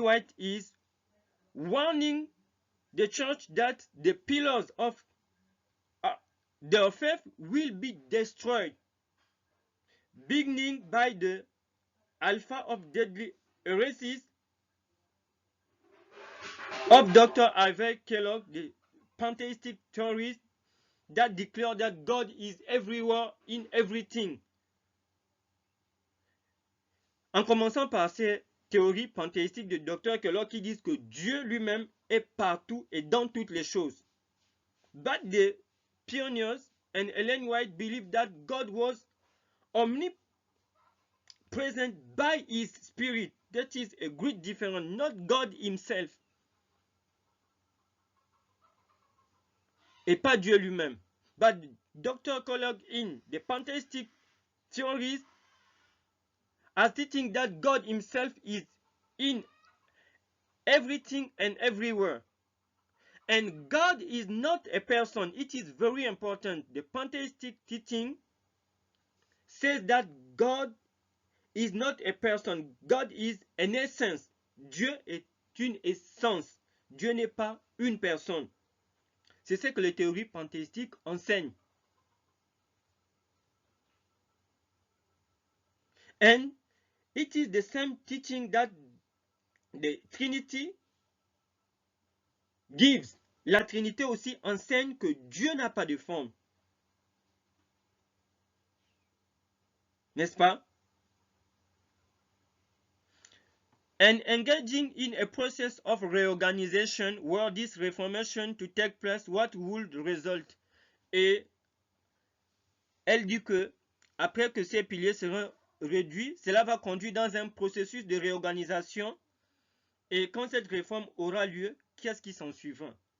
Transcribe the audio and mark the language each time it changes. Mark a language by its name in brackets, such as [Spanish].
[English] White is warning the church that the pillars of their faith will be destroyed, beginning by the alpha of deadly heresies of Dr. Harvey Kellogg, the pantheistic theorist that declare that God is everywhere in everything. [French] En commençant par ces théories panthéistiques de Dr. Kellogg qui disent que Dieu lui-même est partout et dans toutes les choses. [English] But the pioneers and Ellen White believed that God was omnipresent by his spirit. That is a great difference, not God himself. [French] Et pas Dieu lui-même. [English] But Dr. Kellogg in the pantheistic theories are stating that God himself is in everything and everywhere. And God is not a person. It is very important. The pantheistic teaching says that God is not a person. God is an essence. [French] Dieu est une essence. Dieu n'est pas une personne. C'est ce que les théories panthéistiques enseignent. [English] And it is the same teaching that the Trinity gives. [French] La Trinité aussi enseigne que Dieu n'a pas de forme. N'est-ce pas? [English] And engaging in a process of reorganization were this reformation to take place, what would result? [French] Et elle dit que après que ces piliers seront réduits, cela va conduire dans un processus de réorganisation. Et quand cette réforme aura lieu, qu'est-ce qui s'en suivra?